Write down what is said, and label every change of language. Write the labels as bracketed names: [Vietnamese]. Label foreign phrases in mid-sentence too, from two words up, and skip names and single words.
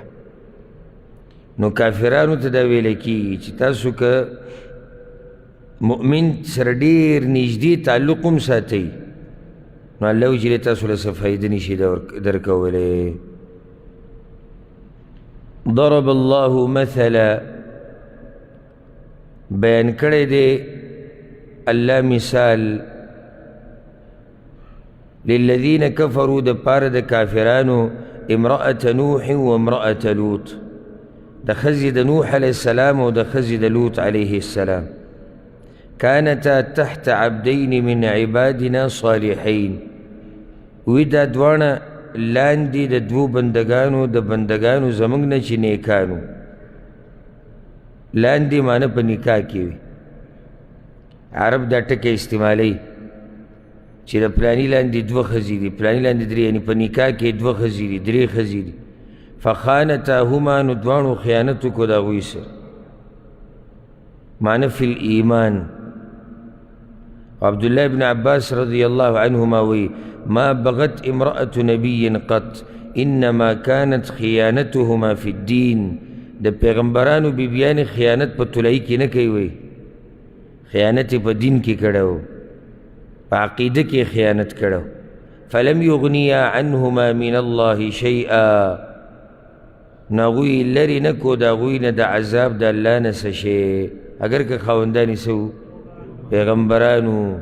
[Pashto] نو کافرانو ته دا ویله کېږي چې تاسو که مؤمن سره ډېر نږدې تعلق هم ساتئ، نو الله وجل تاسو له څه فایده نشي درکولی. [Arabic] ضرب الله مثلا، [Pashto] بیان کړی دی الله مثال، [Arabic] للذین کفروا [Pashto] د پاره د کافرانو، [Arabic] امرأة نوح و امرأة لوط، [Pashto] د ښځې د نوح [Arabic] علیه السلام [Pashto] او د ښځې د لوط [Arabic] علیه السلام. کانتا تحت عبدین من عبادنا صالحین، [Pashto] وی دا دواړه لاندې د دوو بندگانو د بندگانو زموږ نه چې نیکانو. لاندې معنی په نکاح کې وي. عرب دا ټکی استعمالی چې د پلاني لاندې دوه ښځې دي، پلاني لاندې درې، یعنې په نکاح کې دوه ښځې دي، درې ښځې دي. فخانتاهما، نو دواړو خیانت وکړو د هغوی سره. [Arabic] معنی فی الایمان. عبدالله ابن عباس رضی الله عنهما وی: ما بغت امرأة نبی قط انما كانت خیانتهما فی الدین. [Pashto] د پیغمبرانو بیبیانې خیانت په طلایي کې نه کوي، وی خیانت په دین کې کړی و، په عقیده کې خیانت کړی و. [Arabic] فلم یغنیا عنهما من الله شیئا، [Pashto] نو هغوی لرې نه کو د هغوی نه د عذاب د الله نه څه شی، اگر که خاوندان یې څه وو پیغمبرانو.